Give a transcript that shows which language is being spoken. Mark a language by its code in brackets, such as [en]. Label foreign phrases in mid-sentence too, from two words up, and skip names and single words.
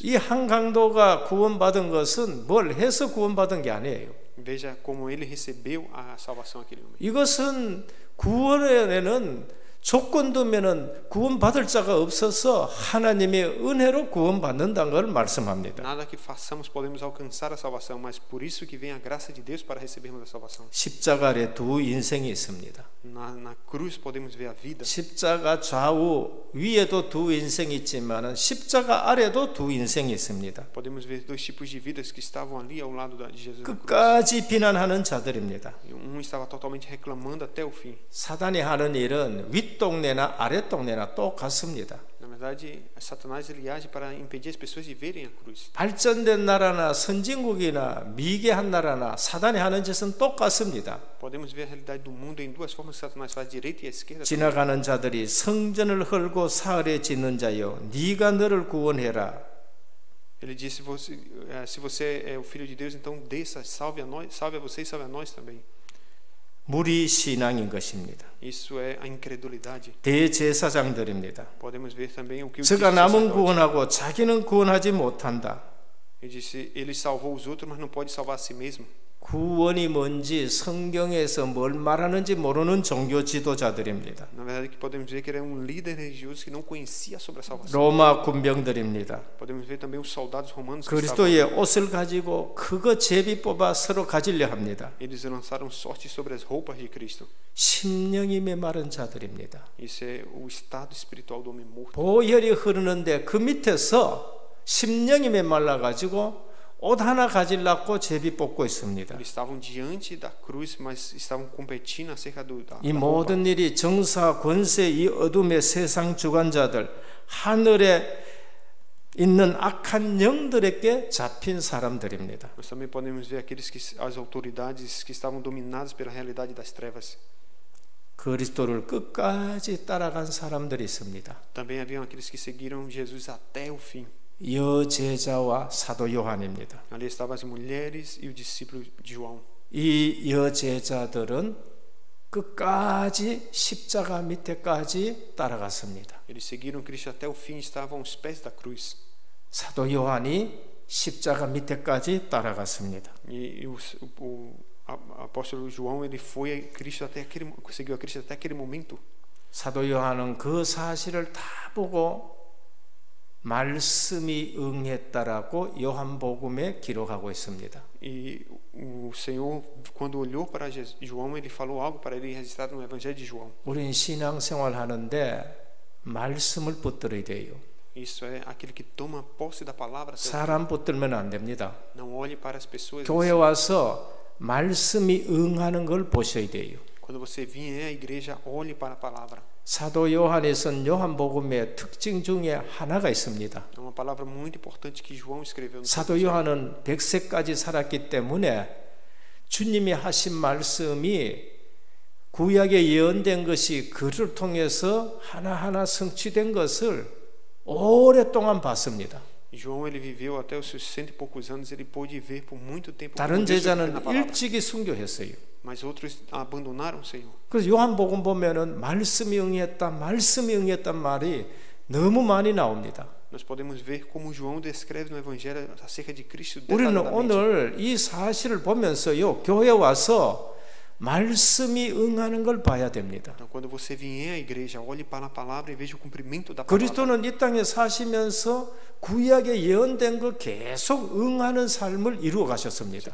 [ko] 이 한 강도가 구원받은 것은 뭘 해서 구원받은 게 아니에요. [pt] Veja como ele recebeu a salvação naquele momento. [ko] 이것은 구원에는 조건도면은 구원받을 자가 없어서 하나님의 은혜로 구원받는다는 걸 말씀합니다. [pt] Nada que façamos podemos alcançar a salvação, mas por isso que vem a graça de Deus para recebermos a salvação. [ko] 십자가 아래 두 인생이 있습니다. [pt] Na cruz podemos ver a vida. [ko] 십자가 좌우 위에도 두 인생이 있지만은 십자가 아래도 두 인생이 있습니다. [pt] Podemos ver dois tipos de vidas que estavam ali ao lado de Jesus na cruz. [ko] 끝까지 비난하는 자들입니다. [pt] Estava totalmente reclamando até o fim. [ko] 사단이 하는 일은 윗동네나 아랫동네나 똑같습니다. [pt] Na verdade, Satanás ele age para impedir as pessoas de verem a cruz. [ko] 발전된 나라나 선진국이나 미개한 나라나 사단이 하는 짓은 똑같습니다. [pt] Podemos ver a realidade do mundo em duas formas que Satanás faz, a direita e a esquerda. [ko] 지나가는 자들이 성전을 헐고 사흘에 짓는 자여 네가 너를 구원해라. [pt] Ele disse: se você é o filho de Deus, então desça, salve a nós, salve a você e salve a nós também. [ko] 무리 신앙인 것입니다. [pt] Isso é a incredulidade. [ko] 대제사장들입니다. [pt] Podemos ver também o que o [ko] 저가 남은 구원하고 자기는 구원하지 못한다. [pt] Ele disse: ele salvou os outros, mas não pode salvar a si mesmo. [ko] 구원이 뭔지 성경에서 뭘 말하는지 모르는 종교 지도자들입니다. [pt] Na verdade, que podemos ver que ele era líder religioso que não conhecia sobre a salvação. [ko] 로마 군병들입니다. [pt] Podemos ver também os soldados romanos que [ko] 그리스도의 옷을 가지고 그거 제비 뽑아 서로 가지려 합니다. [pt] eles lançaram sorte sobre as roupas de Cristo. [ko] 심령이 메마른 자들입니다. [pt] Isso é o estado espiritual do homem morto. [ko] 보혈이 흐르는데 그 밑에서 심령이 메말라 가지고 옷 하나 가지려고 제비 뽑고 있습니다. [pt] Eles estavam diante da cruz, mas estavam competindo acerca da [ko] 이 [pt] roupa. [ko] 모든 일이 정사 권세 이 어둠의 세상 주관자들 하늘의 있는 악한 영들에게 잡힌 사람들입니다. [pt] Nós também podemos ver as autoridades que estavam dominadas pela realidade das trevas. [ko] 그리스도를 끝까지 따라간 사람들이 있습니다. [pt] Também haviam aqueles que seguiram Jesus até o fim. [ko] 여제자와 사도 요한입니다. [pt] Ali estavam as mulheres e o discípulo de João. [ko] 이 여제자들은 끝까지 십자가 밑에까지 따라갔습니다. [pt] Eles seguiram Cristo até o fim e estavam aos pés da cruz. [ko] 사도 요한이 십자가 밑에까지 따라갔습니다. [pt] E o apóstolo João, ele foi a Cristo seguiu a Cristo até aquele momento. [ko] 사도 요한은 그 사실을 다 보고 말씀이 응했다라고 요한복음에 기록하고 있습니다. [pt] E o Senhor, quando olhou para João, ele falou algo para ele registrado no Evangelho de João. [ko] 우린 신앙생활 하는데 말씀을 붙들어야 돼요. [pt] Isso é aquele que toma posse da palavra. [ko] 사람 붙들면 안 됩니다. [pt] Não olhe para as pessoas. [ko] 교회 와서 말씀이 응하는 걸 보셔야 돼요. [pt] Quando você vier à igreja, olhe para a palavra. [ko] 사도 요한이 쓴 요한복음의 특징 중에 하나가 있습니다. [pt] É uma palavra muito importante que João escreveu no [ko] 사도 요한은 100세까지 살았기 때문에 주님이 하신 말씀이 구약에 예언된 것이 그를 통해서 하나하나 성취된 것을 오랫동안 봤습니다. [pt] João, ele viveu até os seus 100 e poucos anos, ele pôde ver por muito tempo. [ko] 다른 제자는 일찍이 순교했어요. [pt] Mas outros abandonaram o Senhor. [ko] 그래서 요한복음 보면은 말씀이 응했단 말이 너무 많이 나옵니다. [pt] Nós podemos ver como João descreve no Evangelho acerca de Cristo. [ko] 우리는 오늘 이 사실을 보면서요, 교회 와서 말씀이 응하는 걸 봐야 됩니다. [pt] Então, quando você vier à igreja, olhe para a palavra e veja o cumprimento da palavra. [ko] 그리스도는 이 땅에 사시면서 구약에 예언된 걸 계속 응하는 삶을 이루어 가셨습니다.